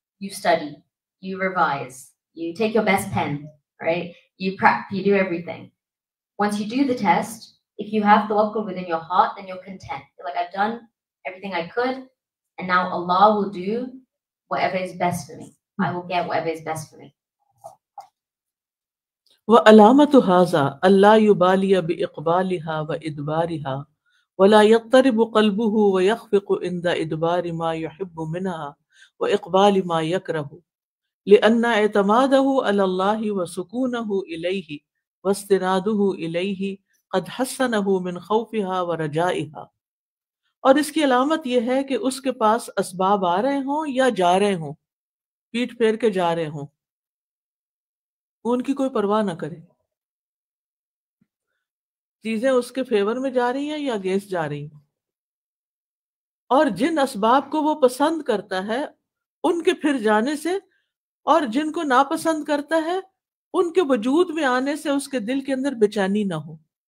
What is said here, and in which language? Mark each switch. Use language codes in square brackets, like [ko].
[en] You study, you revise, you take your best pen, right? You prep, you do everything. Once you do the test, if you have tawakkul within your heart, then you're content. You're like, I've done everything I could, and now Allah will do whatever is best for me. I will get whatever is best for me. [ar] وَعَلَامَةُ هَذَا أَلَّا يُبَالِيَ بِإِقْبَالِهَا وَإِدْبَارِهَا وَلَا يَضْطَرِبُ قَلْبُهُ وَيَخْفِقُ عِنْدَ إِدْبَارِ مَا يُحِبُّ مِنْهَا وَإِقْبَالِ مَا يَكْرَهُ لأن اعتماده على الله وسكونه إليه واستناده إليه قد حسنه من خوفها ورجائها. [hi] और इसकी अलामत यह है कि उसके पास असबाब आ रहे हों या जा रहे हों, पीठ फेर के जा रहे हों, उनकी कोई परवाह ना करे। चीजें उसके फेवर में जा रही हैं या अगेंस्ट जा रही हैं, और जिन असबाब को वो पसंद करता है उनके फिर जाने से, और जिनको नापसंद करता है उनके वजूद में आने से उसके दिल के अंदर बेचैनी ना हो।